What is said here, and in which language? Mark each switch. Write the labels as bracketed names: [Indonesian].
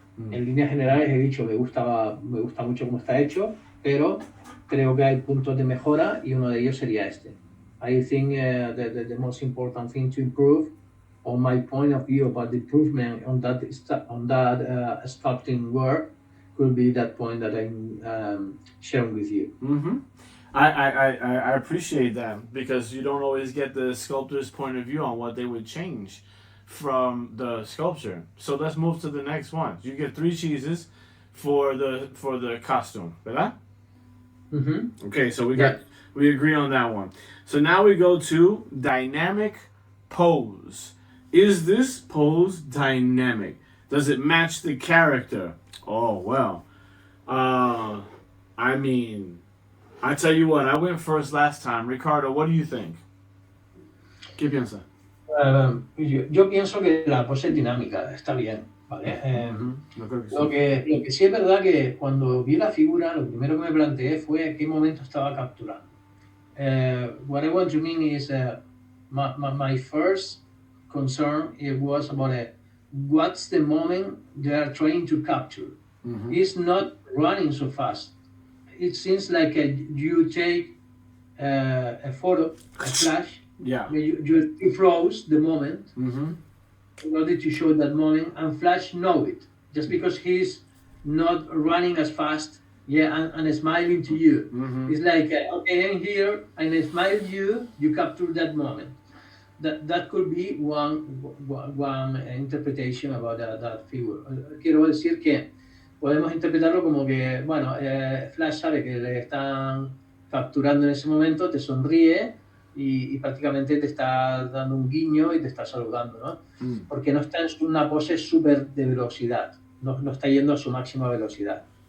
[Spanish] En líneas generales he dicho, me gusta mucho cómo está hecho, pero creo que hay puntos de mejora y uno de ellos sería este. [English] I think the most important thing to improve, on my point of view about the improvement on that sculpting work, could be that point that I'm sharing with you. I appreciate that, because you don't always get the sculptor's point of view on what they would change from the sculpture. So let's move to the next one. You get 3 cheeses for the costume, [Spanish] ¿verdad? [English] Okay, so we agree on that one. So now we go to dynamic pose. Is this pose dynamic? Does it match the character? Oh well. I mean, I tell you what, I went first last time. Ricardo, what do you think? [Spanish] ¿Qué piensa? Yo pienso que la pose es dinámica, está bien, ¿vale? Lo que sí es verdad que cuando vi la figura, lo primero que me planteé fue qué momento estaba capturando. [English] What I want to mean is, my first concern, it was about what's the moment they are trying to capture. It's not running so fast. It seems like you take a photo, a flash. Yeah. You froze the moment in order to show that moment, and Flash know it. Just because he's not running as fast, and smiling to you. It's like, okay, I'm here, and I smile at you, you capture that moment. That could be one interpretation about that figure. [Spanish] Quiero decir que podemos interpretarlo como que, bueno, Flash sabe que le están capturando en ese momento, te sonríe y prácticamente te está dando un guiño y te está saludando, ¿no? Porque no está en una pose súper de velocidad, no está yendo a su máxima velocidad.